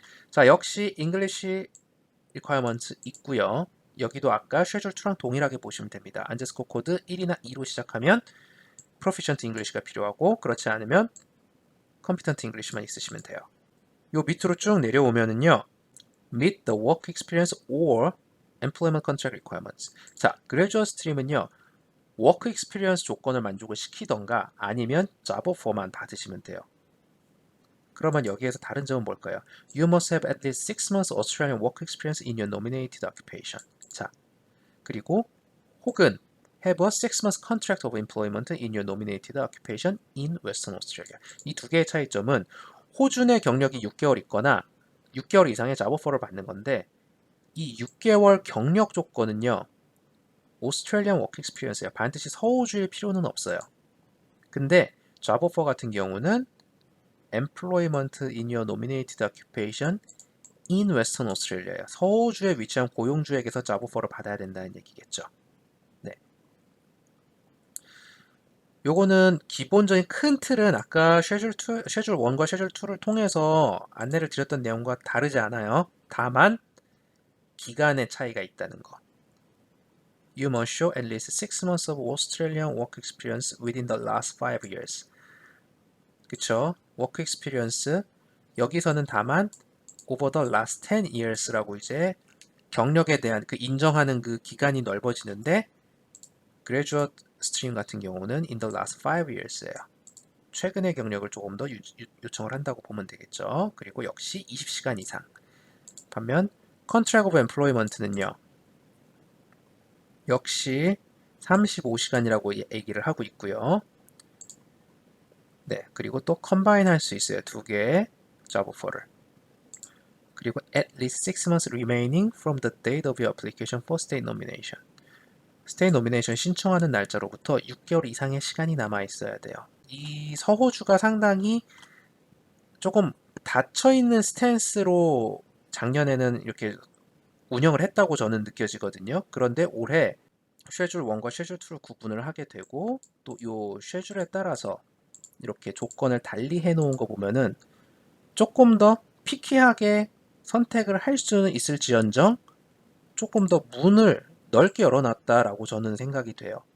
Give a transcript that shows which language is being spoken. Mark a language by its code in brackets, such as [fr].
[ko] 자, 역시 English requirements 있고요. 여기도 아까 Schedule 2랑 동일하게 보시면 됩니다. 안데스코 코드 1이나 2로 시작하면 Proficient English가 필요하고 그렇지 않으면 Competent English만 있으시면 돼요. 요 밑으로 쭉 내려오면은요. [en] Meet the work experience or employment contract requirements. [ko] 자, graduate stream은요. work experience 조건을 만족을 시키던가 아니면 job offer만 받으시면 돼요. 그러면 여기에서 다른 점은 뭘까요? [en] You must have at least 6 months Australian work experience in your nominated occupation. 자, 그리고 혹은 have a 6 months contract of employment in your nominated occupation in Western Australia. [ko] 이 두 개의 차이점은 호주 내 경력이 6개월 있거나 6개월 이상의 job offer를 받는 건데 이 6개월 경력 조건은요. 오스트레일리안 워크 익스피리언스예요. 반드시 서호주일 필요는 없어요. 근데 job offer 같은 경우는 [en] employment in your nominated occupation in Western Australia [ko] 예요. 서호주에 위치한 고용주에게서 job offer를 받아야 된다는 얘기겠죠. 네. 요거는 기본적인 큰 틀은 아까 쉐줄 1과 쉐줄 2를 통해서 안내를 드렸던 내용과 다르지 않아요. 다만 기간의 차이가 있다는 거. [en] You must show at least 6 months of Australian work experience within the last 5 years. [ko] 그쵸? work experience 여기서는 다만 [en] over the last 10 years [ko] 라고 이제 경력에 대한 그 인정하는 그 기간이 넓어지는데 graduate stream 같은 경우는 [en] in the last 5 years [ko] 예요. 최근의 경력을 조금 더 요청을 한다고 보면 되겠죠. 그리고 역시 20시간 이상. 반면 contract of employment는요. 역시 35시간이라고 얘기를 하고 있고요. 네, 그리고 또 컴바인 할 수 있어요. 두 개의 job offer를. [en] 그리고 at least 6 months remaining from the date of your application for state nomination. [ko] 스테이 노미네이션 신청하는 날짜로부터 6개월 이상의 시간이 남아 있어야 돼요. 이 서호주가 상당히 조금 닫혀있는 스탠스로 작년에는 이렇게 운영을 했다고 저는 느껴지거든요. 그런데 올해 쉐줄 1과 쉐줄 2를 구분을 하게 되고 또 이 쉐줄에 따라서 이렇게 조건을 달리 해놓은 거 보면은 조금 더 피키하게 선택을 할 수는 있을지언정 조금 더 문을 넓게 열어놨다라고 저는 생각이 돼요.